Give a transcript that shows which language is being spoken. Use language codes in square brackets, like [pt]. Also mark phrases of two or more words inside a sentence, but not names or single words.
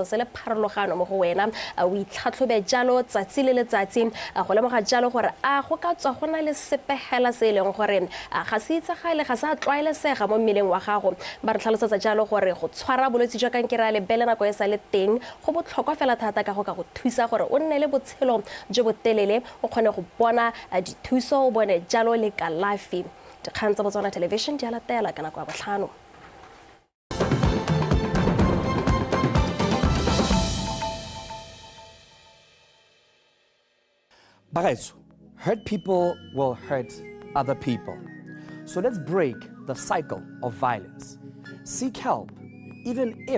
[tn] se le pharologano mo go wena o itlhatlhobe jalo tsatsi le letsatsi go lemoga jalo gore a go ka tswa go na le sepegela se leng gore ga se itsagale ga sa tlwaelesega mo mmeleng wa gago ba re tlhalosetsa jalo gore go tshwara bolwetse jwa kankere ya lebele nako e sa le teng go botlhokwa fela thata ka go thusa gore o nne le botshelo jo bo telele o kgone go bona dithuso o bone jalo le kalafi dikgang tsa Botswana Television di a latela ka nako ya botlhano. Bagaetso, [en] hurt people will hurt other people. So let's break the cycle of violence. Seek help, even if